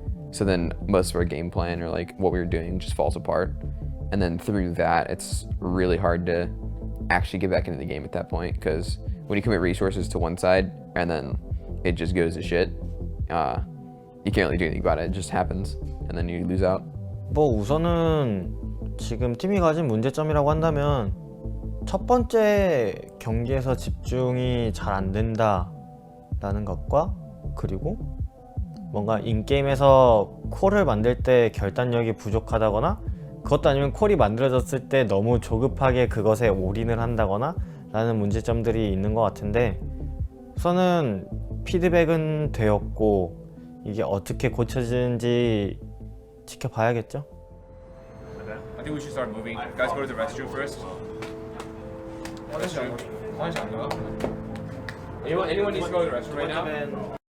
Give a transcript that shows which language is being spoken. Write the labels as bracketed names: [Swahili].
[English] So then most of our game plan or like what we were doing just falls apart. And then through that, it's really hard to actually get back into the game at that point, because when you commit resources to one side and then it just goes to shit, you can't really do anything about it. It just happens, and then you lose out. [Korean] 뭐 우선은 지금 팀이 가진 문제점이라고 한다면 첫 번째 경기에서 집중이 잘 안 된다라는 것과, 그리고 뭔가 인게임에서 콜을 만들 때 결단력이 부족하다거나, 그것도 아니면 콜이 만들어졌을 때 너무 조급하게 그것에 올인을 한다거나 라는 문제점들이 있는 것 같은데, 우선은 피드백은 되었고 이게 어떻게 고쳐지는지 지켜봐야겠죠? [English] I think we should start moving. Guys, go to the restroom first. Restroom. Anyone needs to go to the restroom right now?